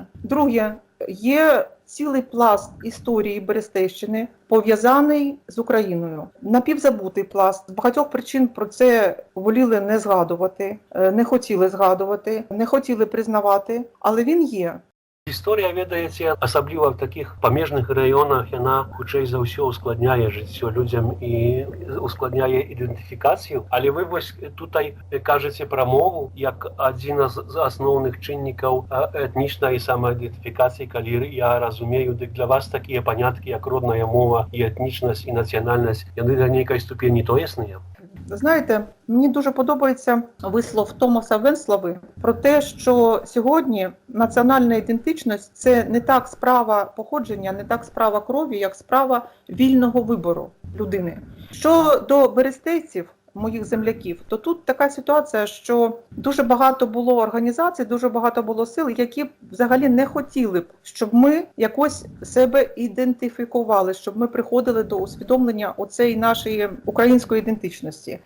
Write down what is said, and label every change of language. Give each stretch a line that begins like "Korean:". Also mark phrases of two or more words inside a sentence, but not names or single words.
Ukrainian: Друге, є цілий пласт історії Берестейщини, пов'язаний з Україною. Напівзабутий пласт. З багатьох причин про це воліли не згадувати, не хотіли згадувати, не хотіли признавати, але він є. Історія,
Belarusian: ведаеце, асабліва в таких памежных районах, яна хутчэй за ўсё ускладняе жыццё людзям і ускладняе ідэнтыфікацыю. Але вы вось тутай кажаце пра мову як адзін з асноўных чыннікаў этнічнай самаідэнтыфікацыі, калі я разумею, дык для вас такія паняткі, як родная мова і етнічнасць і нацыянальнасць, яны да нейкай ступені тоесныя.
Ukrainian: Знаєте, мені дуже подобається вислов Томаса Венслави про те, що сьогодні національна ідентичність – це не так справа походження, не так справа крові, як справа вільного вибору людини. Що до берестейців, моїх земляків, то тут така ситуація, що дуже багато було організацій, дуже багато було сил, які взагалі не хотіли б, щоб ми якось себе ідентифікували, щоб ми приходили до усвідомлення оцеї нашої української ідентичності.